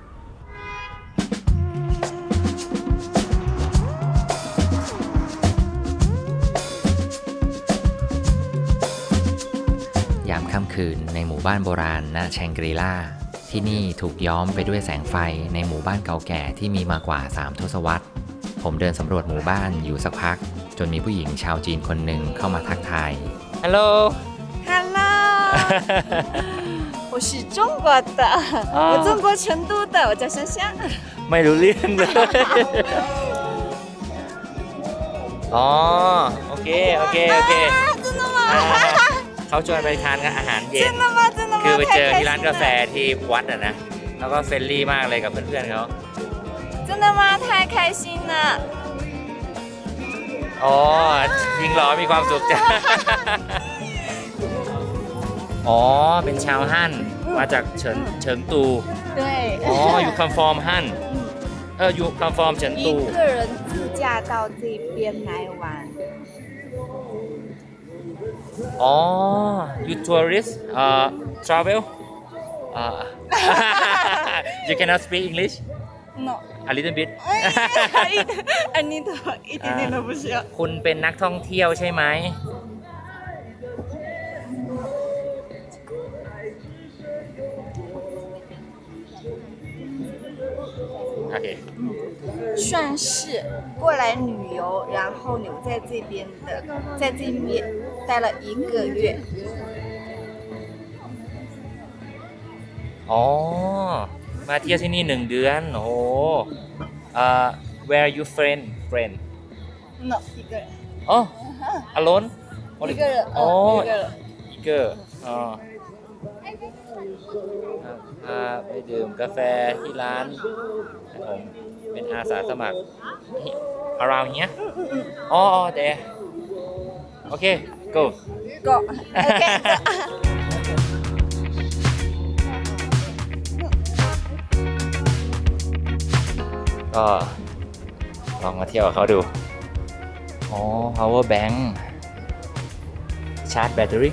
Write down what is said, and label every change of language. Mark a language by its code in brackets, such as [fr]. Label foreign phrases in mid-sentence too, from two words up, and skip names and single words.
[th] ยามค่ำคืนในหมู่บ้านโบราณณแชงกรีล่าที่นี่ถูกย้อมไปด้วยแสงไฟในหมู่บ้านเก่าแก่ที่มีมากว่า3ทศวรรษผมเดินสำรวจหมู่บ้านอยู่สักพักจนมีผู้หญิงชาวจีนคนหนึ่งเข้ามาทักทายฮัลโหลฮัลโหล [zh] 我是中国的，我中国成都的，我叫香香。 [th] ไม่รู้เรื่องเลย อ๋อ โอเค โอเค โอเคเขาชวนไปทานอาหารเย็น คือไปเจอที่ร้านกาแฟที่วัดนะ แล้วก็เฟรนลี่มากเลยกับเพื่อนๆเขา [zh] 真的吗？太开心了！ [th] อ๋อ จริงเหรอ มีความสุขจ้ะ อ๋อ เป็นชาวฮั่น มาจากเฉิงตู [zh] 对。 [th] อ๋อ อยู่ [en] come from [th] ฮั่น อยู่ [en] come from [th] เฉิงตู [zh] 一个人自驾到这边来玩。 [en] อ๋อ you tourist travel you cannot speak English No. a little bit [th] อันนี้เธอ [zh] 一点点都不需要。 [th] คุณเป็นนักท่องเที่ยวใช่ไหม โอเค [zh] 算是过来旅游，然后留在这边的，在这边待了1个月。 [th] อ๋อ มาเที่ยวที่นี่1 เดือน โอ้โห [en] where you friend No， [zh] 一个人。 [en] อ๋อ alone [zh] 一个人。 [th] อ๋อ [zh] 一个人。 [th] อีกเกอร์อ๋อพาไปดื่มกาแฟที่ร้านผมเป็นอาสาสมัคร [en] around here [th] อ๋อ there โอเค go [en] Go。OK。 [th] ก็ลองมาเที่ยวกับเขาดู อ๋อ [en] power bank [th] ชาร์จแบตเตอรี่